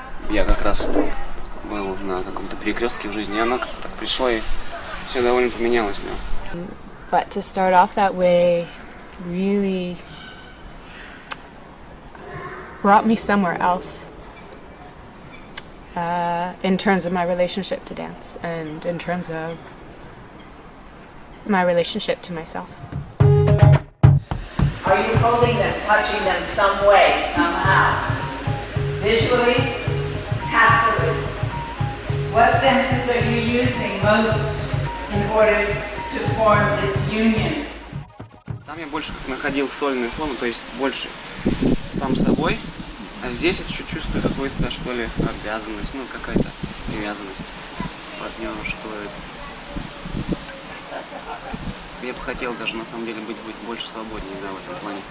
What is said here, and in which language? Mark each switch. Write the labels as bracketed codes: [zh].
[ru] Я как раз был на каком-то перекрестке в жизни, и оно как-то так пришло, и все довольно поменялось. Да. [en] But to start off that way really brought me somewhere else in terms of my relationship to dance and in terms of my relationship to myself. Are you holding them, touching them some way, somehow? Visually? Tactily? What senses are you using most in order to form this union? [ru] Там я больше как находил сольную форму, то есть больше сам собой, а здесь я чувствую какую-то, что ли, обязанность, ну какая-то привязанность к партнеру, что я бы хотел даже на самом деле быть больше свободнее, да, в этом плане.